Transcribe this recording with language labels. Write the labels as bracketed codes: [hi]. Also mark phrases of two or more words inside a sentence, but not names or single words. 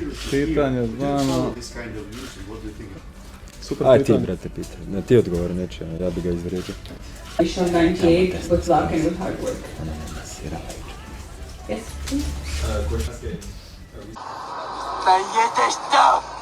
[bs] Pitanje, znamo. Aj ti, brate, pitaj. Ne, ti odgovor neće, ja bi ga izvrijeđao. [en] Mission 98 with luck and with hard work. Yes, please. [bs] Pa jedeš to!